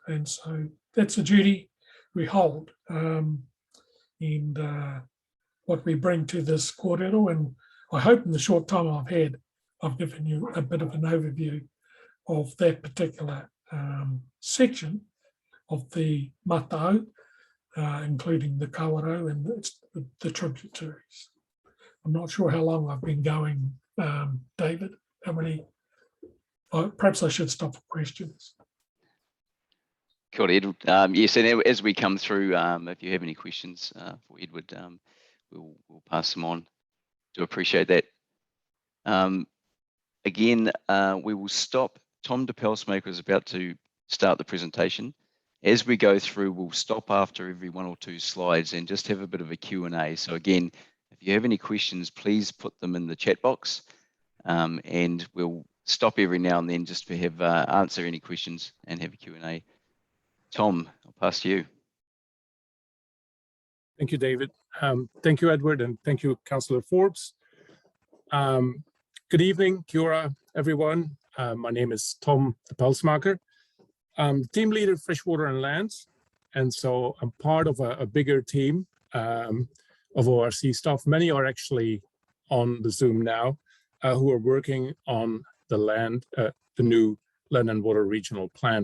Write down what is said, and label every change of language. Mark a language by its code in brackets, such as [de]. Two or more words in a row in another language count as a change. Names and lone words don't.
[en] And so that's a duty we hold. And what we bring to this kōrero, and I hope in the short time I've had, I've given you a bit of an overview of that particular section of the mata'au, including the kawarau and the tributaries. I'm not sure how long I've been going, David. How many? Perhaps I should stop for questions. Kia ora, Edward. Yes, and as we come through, if you have any questions for Edward, we'll pass them on. Do appreciate that. Again, we will stop. Tom de Pulsmaker is about to start the presentation. As we go through, we'll stop after every 1 or 2 slides and just have a bit of a Q&A. So again, if you have any questions, please put them in the chat box, and we'll stop every now and then just to have answer any questions and have a Q&A. Tom, I'll pass to you. Thank you, David. Thank you, Edward, and thank you, Councillor Forbes. Good evening, [mi] kia ora, [en] everyone. My name is Tom de Pulsmaker. I'm team leader Freshwater and Lands, and so I'm part of a bigger team of ORC staff. Many are actually on the Zoom now, who are working on the new Land and Water Regional Plan.